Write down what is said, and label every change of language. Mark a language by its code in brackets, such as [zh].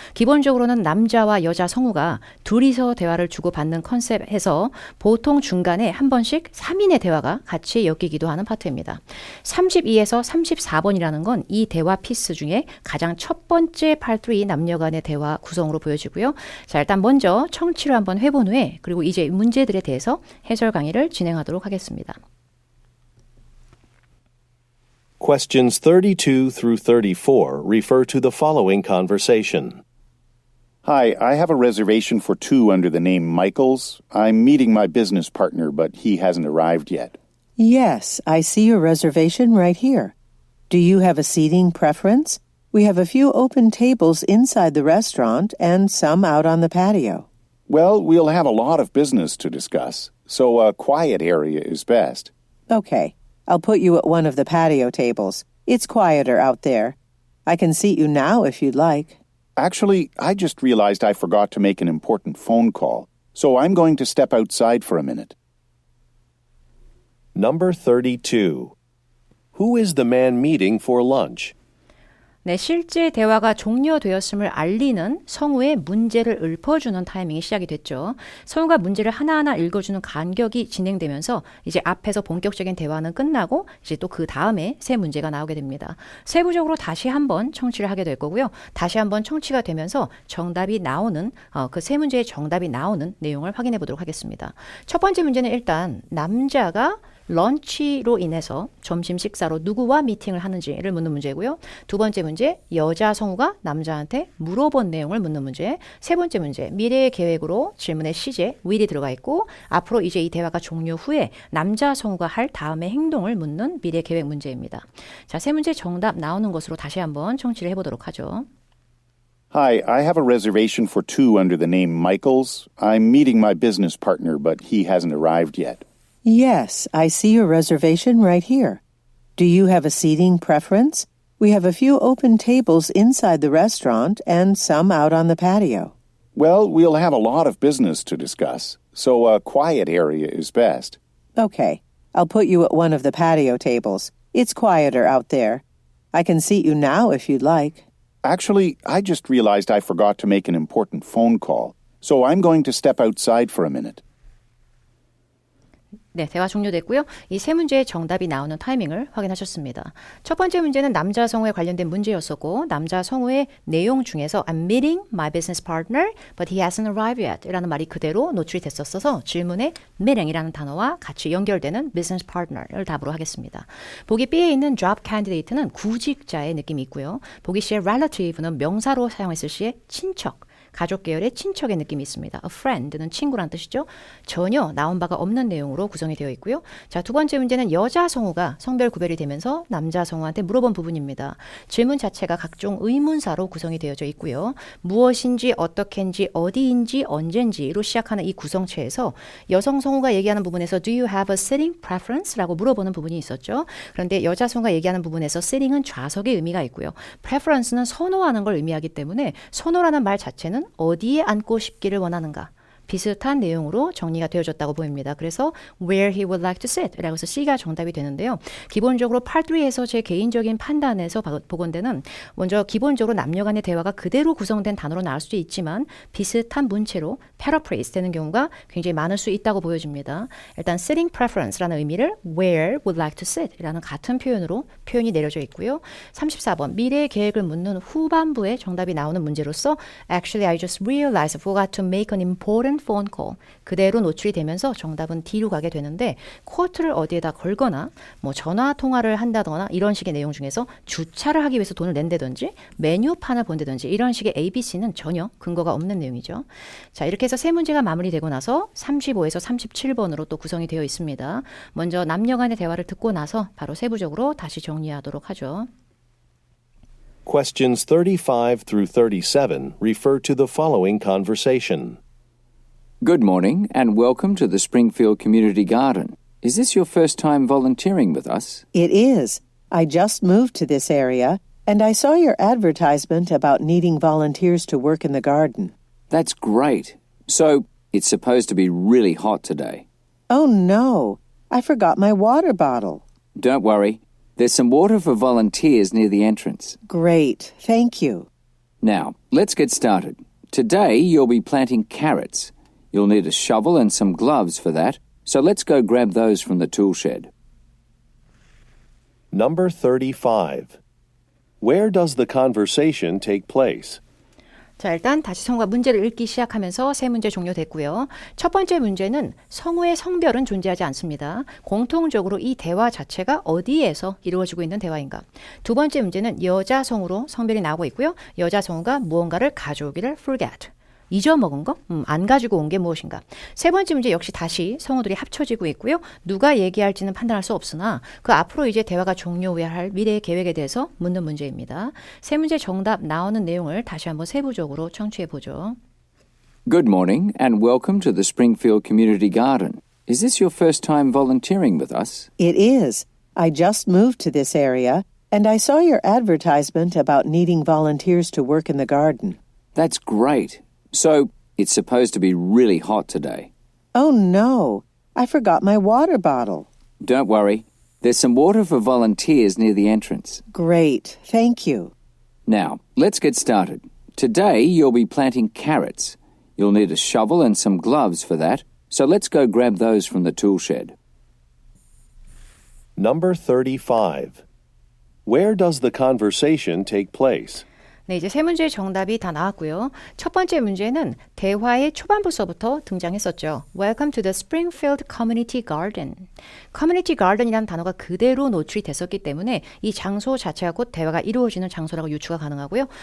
[ko] 기본적으로는 남자와 여자 성우가 둘이서 대화를 주고받는 컨셉에서 보통 중간에 한 번씩 3인의 대화가 같이 엮이기도 하는 파트입니다. 32에서 34번이라는 건 이 대화 피스 중에 가장 첫 번째 Part 3 남녀 간의 대화 구성으로 보여지고요. 자, 일단 먼저 청취를 한번 해본 후에 그리고 이제 문제들에 대해서 해설 강의를 진행하도록 하겠습니다. [en] Questions 32 through 34 refer to the following conversation. Hi, I have a reservation for two under the name Michaels. I'm meeting my business partner, but he hasn't arrived yet. Yes, I see your reservation right here. Do you have a seating preference? We have a few open tables inside the restaurant and some out on the patio. Well, we'll have a lot of business to discuss, so a quiet area is best. Okay, I'll put you at one of the patio tables. It's quieter out there. I can seat you now if you'd like. Actually, I just realized I forgot to make an important phone call, so I'm going to step outside for a minute. Number 32. Who is the man meeting for lunch? [ko] 네, 실제 대화가 종료되었음을 알리는 성우의 문제를 읊어주는 타이밍이 시작이 됐죠. 성우가 문제를 하나하나 읽어주는 간격이 진행되면서 이제 앞에서 본격적인 대화는 끝나고 이제 또 그 다음에 새 문제가 나오게 됩니다. 세부적으로 다시 한번 청취를 하게 될 거고요. 다시 한번 청취가 되면서 정답이 나오는 그 세 문제의 정답이 나오는 내용을 확인해 보도록 하겠습니다. 첫 번째 문제는 일단 남자가 런치로 인해서 점심 식사로 누구와 미팅을 하는지를 묻는 문제고요. 두 번째 문제, 여자 성우가 남자한테 물어본 내용을 묻는 문제. 세 번째 문제, 미래의 계획으로 질문의 시제, will이 들어가 있고 앞으로 이제 이 대화가 종료 후에 남자 성우가 할 다음의 행동을 묻는 미래 계획 문제입니다. 자, 세 문제 정답 나오는 것으로 다시 한번 청취를 해보도록 하죠. [en] Hi, I have a reservation for two under the name Michaels. I'm meeting my business partner, but he hasn't arrived yet. Yes, I see your reservation right here. Do you have a seating preference? We have a few open tables inside the restaurant and some out on the patio. Well, we'll have a lot of business to discuss, so a quiet area is best. Okay, I'll put you at one of the patio tables. It's quieter out there. I can seat you now if you'd like. Actually, I just realized I forgot to make an important phone call, so I'm going to step outside for a minute. [ko] 네, 대화 종료됐고요. 이 세 문제의 정답이 나오는 타이밍을 확인하셨습니다. 첫 번째 문제는 남자 성우에 관련된 문제였었고 남자 성우의 내용 중에서 [en] I'm meeting my business partner, but he hasn't arrived yet [ko] 라는 말이 그대로 노출이 됐었어서 질문에 meeting이라는 단어와 같이 연결되는 business partner를 답으로 하겠습니다. 보기 B에 있는 job candidate는 구직자의 느낌이 있고요. 보기 C의 relative는 명사로 사용했을 시에 친척, 가족 계열의 친척의 느낌이 있습니다. A friend는 친구란 뜻이죠. 전혀 나온 바가 없는 내용으로 구성이 되어 있고요. 자, 두 번째 문제는 여자 성우가 성별 구별이 되면서 남자 성우한테 물어본 부분입니다. 질문 자체가 각종 의문사로 구성이 되어져 있고요. 무엇인지, 어떻게인지, 어디인지, 언젠지로 시작하는 이 구성체에서 여성 성우가 얘기하는 부분에서 [en] Do you have a sitting preference? [ko] 라고 물어보는 부분이 있었죠. 그런데 여자 성우가 얘기하는 부분에서 sitting은 좌석의 의미가 있고요. preference는 선호하는 걸 의미하기 때문에 선호라는 말 자체는 어디에 앉고 싶기를 원하는가 비슷한 내용으로 정리가 되어졌다고 보입니다. 그래서 [en] where he would like to sit [ko] 라고 해서 C가 정답이 되는데요. 기본적으로 Part 3에서 제 개인적인 판단에서 보건대는 먼저 기본적으로 남녀 간의 대화가 그대로 구성된 단어로 나올 수도 있지만 비슷한 문체로 paraphrase 되는 경우가 굉장히 많을 수 있다고 보여집니다. 일단 sitting preference라는 의미를 [en] where would like to sit [ko] 라는 같은 표현으로 표현이 내려져 있고요. 34번 미래의 계획을 묻는 후반부에 정답이 나오는 문제로서 [en] Actually I just realized I forgot to make an important phone call [ko] 그대로 노출이 되면서 정답은 D로 가게 되는데 쿼트를 어디에다 걸거나 뭐 전화 통화를 한다거나 이런 식의 내용 중에서 주차를 하기 위해서 돈을 낸다든지 메뉴판을 본다든지 이런 식의 ABC는 전혀 근거가 없는 내용이죠. 자, 이렇게 해서 세 문제가 마무리되고 나서 35에서 37번으로 또 구성이 되어 있습니다. 먼저 남녀 간의 대화를 듣고 나서 바로 세부적으로 다시 정리하도록 하죠. [en] Questions 35 through 37 refer to the following conversation. Good morning and welcome to the Springfield Community Garden. Is this your first time volunteering with us? It is. I just moved to this area, and I saw your advertisement about needing volunteers to work in the garden. That's great. So, it's supposed to be really hot today. Oh no, I forgot my water bottle. Don't worry. There's some water for volunteers near the entrance. Great, thank you. Now, let's get started. Today, you'll be planting carrots. You'll need a shovel and some gloves for that, so let's go grab those from the tool shed. Number 35. Where does the conversation take place? [ko] 자, 일단 다시 성우가 문제를 읽기 시작하면서 세 문제 종료됐고요. 첫 번째 문제는 성우의 성별은 존재하지 않습니다. 공통적으로 이 대화 자체가 어디에서 이루어지고 있는 대화인가. 두 번째 문제는 여자 성우로 성별이 나오고 있고요. 여자 성우가 무언가를 가져오기를 forget. 잊어먹은 거? 안 가지고 온 게 무엇인가? 세 번째 문제 역시 다시 성우들이 합쳐지고 있고요. 누가 얘기할지는 판단할 수 없으나 그 앞으로 이제 대화가 종료 후에 할 미래의 계획에 대해서 묻는 문제입니다. 세 문제 정답 나오는 내용을 다시 한번 세부적으로 청취해 보죠. [en] Good morning and welcome to the Springfield Community Garden. Is this your first time volunteering with us? It is. I just moved to this area, and I saw your advertisement about needing volunteers to work in the garden. That's great. So, it's supposed to be really hot today. Oh no, I forgot my water bottle. Don't worry. There's some water for volunteers near the entrance. Great, thank you. Now, let's get started. Today, you'll be planting carrots. You'll need a shovel and some gloves for that, so let's go grab those from the tool shed. Number 35. Where does the conversation take place? [ko] 네, 이제 세 문제의 정답이 다 나왔고요. 첫 번째 문제는 대화의 초반부서부터 등장했었죠. [en] Welcome to the Springfield Community Garden. [ko] Community Garden이라는 단어가 그대로 노출이 됐었기 때문에 이 장소 자체가 곧 대화가 이루어지는 장소라고 유추가 가능하고요.